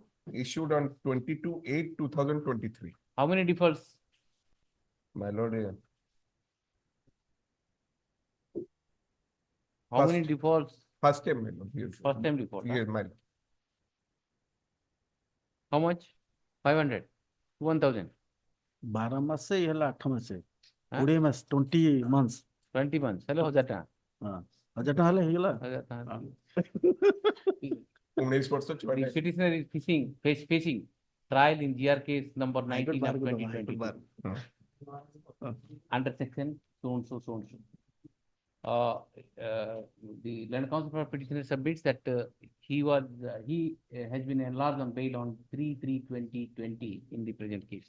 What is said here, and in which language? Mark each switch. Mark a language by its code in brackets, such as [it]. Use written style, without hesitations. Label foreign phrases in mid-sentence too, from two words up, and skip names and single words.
[en] issued on 22/8/2023. how many defaults? My lord, How First. many defaults? First time, my lord. Yes. First time report. Huh? Yes, my lord. How much? 500, 1000, [or] 12 ମାସେ ଇଏ ହେଲା 8 ମାସେ ହଁ? 20 ମାସ 20 months [en] 20 months. [or] ହେଲେ 1000 ଟଙ୍କା। ହଁ 1000 ଟଙ୍କା ହେଲେ ହେଇଗଲା 1000 ଟଙ୍କା। 19 ବର୍ଷ ଛୁଆ [en] The petitioner is facing trial in GR case number 19 of [or] ବାର [en] 2022 under section so and so so and so. The land council for petitioner submits that he has been enlarged on bail on 3/3/2020 in the present case.